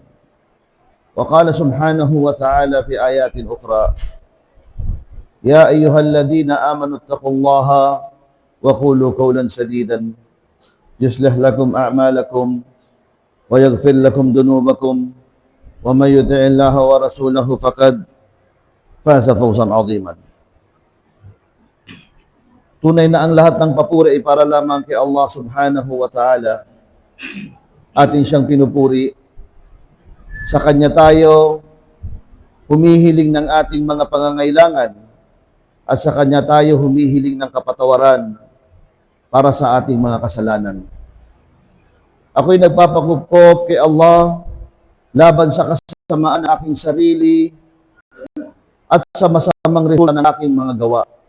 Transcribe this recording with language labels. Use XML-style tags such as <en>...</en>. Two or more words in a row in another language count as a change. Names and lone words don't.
<ar>وقال سبحانه وتعالى في آيات أخرى: يا أيها الذين آمنوا اتقوا الله وقولوا قولا سديدا يصلح لكم أعمالكم ويغفر لكم ذنوبكم ومن يطع الله ورسوله فقد فاز فوزا عظيما.</ar> <tl>Tunay na ang lahat ng papuri ay para lamang kay Allah</tl> <ar>subhanahu wa ta'ala.</ar> <tl>Atin siyang pinupuri. Sa Kanya tayo humihiling ng ating mga pangangailangan at sa Kanya tayo humihiling ng kapatawaran para sa ating mga kasalanan. Ako'y nagpapakupkop kay Allah laban sa kasamaan ng aking sarili at sa masamang resulta ng aking mga gawa.</tl>